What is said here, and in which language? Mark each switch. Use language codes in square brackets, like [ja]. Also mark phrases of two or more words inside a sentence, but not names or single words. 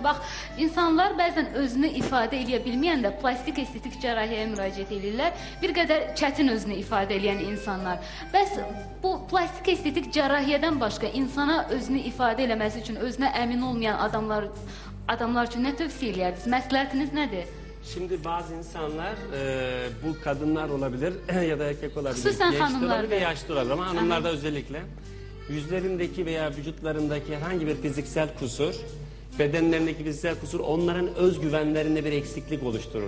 [az] Bax, insanlar bəzən özünü ifadə edə bilməyəndə plastik estetik cərrahiyyəyə müraciət edirlər. Bir qədər çətin özünü ifadə edən insanlar. Bəs bu plastik estetik cərrahiyyədən başqa insana özünü ifadə eləməsi üçün özünə əmin olmayan adamlar üçün nə tövsiyə edərdiniz? Məsləhətiniz nədir? [tr] Şimdi bazı insanlar bu kadınlar olabilir ya da erkek olabilir. Xüsusən gençler hanımlar olabilir ve yaşlı olabilir ama hanımlarda özellikle yüzlerindeki veya vücutlarındaki herhangi bir fiziksel kusur, bedenlerindeki fiziksel kusur onların özgüvenlerinde bir eksiklik oluşturur.